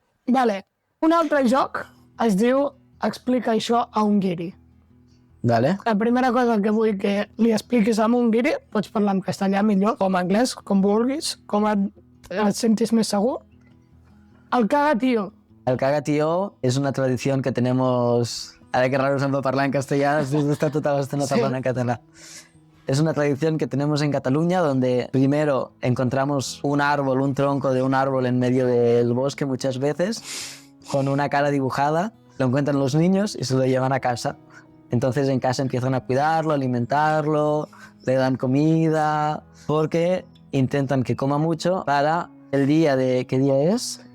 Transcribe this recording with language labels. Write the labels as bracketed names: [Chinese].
[Catalan] Vale. Un altre joc es diu Explica això a un guiri. Vale. La primera cosa que vull que li expliquis a un guiri, pots parlar en castellà millor, o en anglès, com vulguis, com et sentis més segur. [Spanish] El caga tío. El caga tío es una tradición que tenemos [Catalan] Ara que raro se'm va parlar en castellà, després d'estar tota l'estona parlant en català. [Spanish] Es una tradición que tenemos en Cataluña donde primero encontramos un árbol, un tronco de un árbol en medio del bosque muchas veces, con una cara dibujada, lo encuentran los niños y se lo llevan a casa. Entonces en casa empiezan a cuidarlo, alimentarlo, le dan comida, porque intentan que coma mucho para el día de... ¿Qué día es?